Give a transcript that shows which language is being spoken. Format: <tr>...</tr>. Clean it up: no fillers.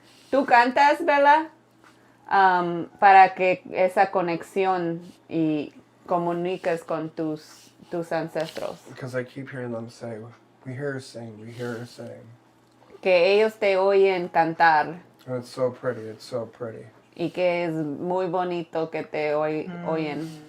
<es>Tú cantas, Bella, para que esa conexión y comuniques con tus ancestros.</es> <en>Because I keep hearing them say, we hear her sing, we hear her sing.</en> <es>Que ellos te oyen cantar.</es> <en>And it's so pretty, it's so pretty.</en> <es>Y que es muy bonito que te oyen.</es>